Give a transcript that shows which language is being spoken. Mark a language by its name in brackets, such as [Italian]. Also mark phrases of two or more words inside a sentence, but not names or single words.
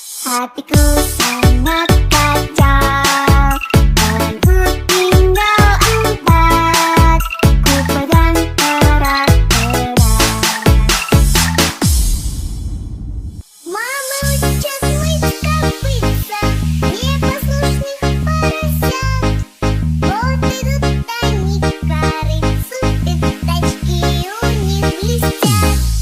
[Indonesian] Hatiku sangat kacau, aku tinggal 4, ku pegang erat-erat. [Russian] Мама учит мыть копытца непослушных поросят. Вот идут они к корыцу, пятачки у них блестят.